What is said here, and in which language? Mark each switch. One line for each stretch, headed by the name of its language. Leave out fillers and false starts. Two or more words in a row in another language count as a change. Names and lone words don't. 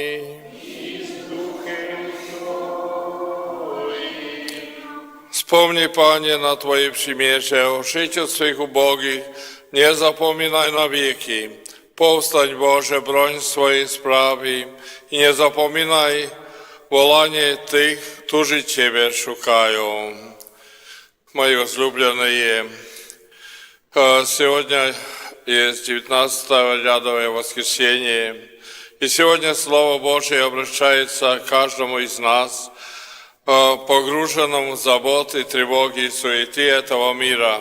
Polish: Wspomnij, Panie, na Twoje przymierze, o życiu swych ubogich, nie zapominaj na wieki. Powstań, Boże, broń swojej sprawy i nie zapominaj wołanie tych, którzy Ciebie szukają.
Russian: Мои возлюбленные, сегодня есть 19-е рядовое воскресенье, и сегодня Слово Божие обращается к каждому из нас, погруженному в заботы, тревоги и суеты этого мира.